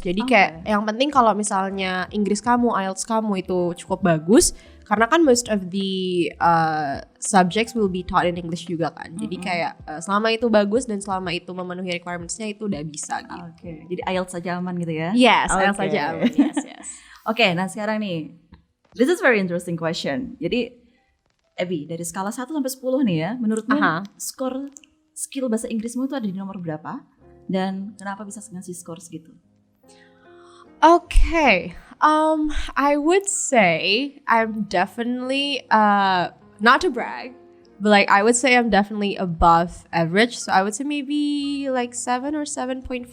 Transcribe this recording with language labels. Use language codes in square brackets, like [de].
[id] Jadi kayak yang penting kalau misalnya Inggris kamu, IELTS kamu itu cukup bagus, karena kan [en] most of the subjects will be taught in English [id] juga kan. Jadi kayak selama itu bagus dan selama itu memenuhi requirements-nya itu udah bisa gitu. Okay. Jadi IELTS saja aman gitu ya? Yes, IELTS saja aman. Yes. [en] Okay, [id] nah sekarang nih, [en] this is very interesting question. [id] Jadi Abby, dari skala 1 sampai 10 nih ya, menurutmu skor skill bahasa Inggrismu itu ada di nomor berapa? Dan kenapa bisa ngasih skor segitu? [en] Okay, I would say I'm definitely, not to brag, but like I would say I'm definitely above average. So I would say maybe like 7 or 7.5.